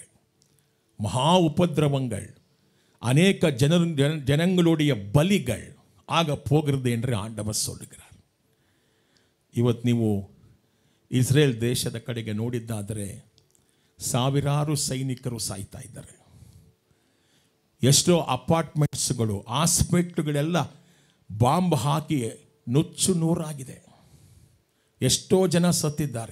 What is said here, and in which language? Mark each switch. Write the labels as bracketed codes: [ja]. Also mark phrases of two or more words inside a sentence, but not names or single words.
[kn] ಮಹಾ ಉಪದ್ರವಗಳು, ಅನೇಕ [ta] ಜನங்களுடைய பலிகள் ஆக போகிறது என்று ஆண்டவர் சொல்லுகிறார். [kn] ಇವತ್ತು ನೀವು ಇಸ್ರೇಲ್ ದೇಶದ ಕಡೆಗೆ ನೋಡಿದ್ದಾದರೆ ಸಾವಿರಾರು ಸೈನಿಕರು ಸಾಯ್ತಾ ಇದ್ದಾರೆ. ಎಷ್ಟೋ ಅಪಾರ್ಟ್ಮೆಂಟ್ಸ್ಗಳು, ಹಾಸ್ಪಿಟ್ಲುಗಳೆಲ್ಲ ಬಾಂಬ್ ಹಾಕಿ ನುಚ್ಚು ನೂರಾಗಿದೆ. ಎಷ್ಟೋ ಜನ ಸತ್ತಿದ್ದಾರೆ.